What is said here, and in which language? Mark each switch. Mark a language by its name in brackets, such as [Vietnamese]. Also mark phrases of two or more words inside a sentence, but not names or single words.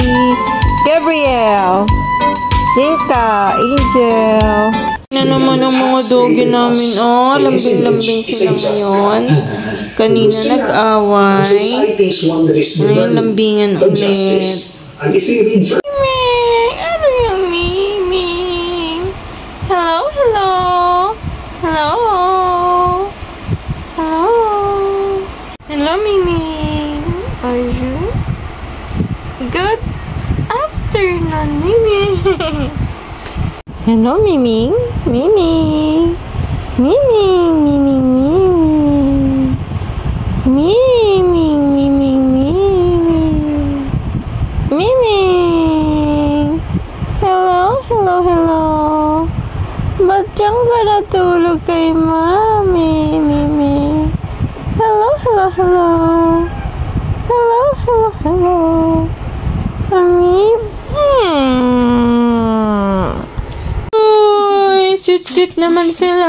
[Filipino] Gabriel, Linka, Angel. Na naman ang mga doggy namin. Oh, lambing-lambing sila ngayon. Kanina nag-away. Ngayon lambingan ulit. Ano yung Mimi? [English] Hello, hello. Hello. Hello. Hello, Mimi. Are you? Good afternoon, Mimi. Hello, Mimi. Mimi. Mimi. Mimi. Mimi. Mimi. Mimi. Mimi. Hello, hello, hello. [Filipino] Ba't dyan ka natulog kay Mami, Mimi? [English] Hello, hello, hello. Hello, hello, hello. [Filipino] Mami? Uy, sweet naman sila.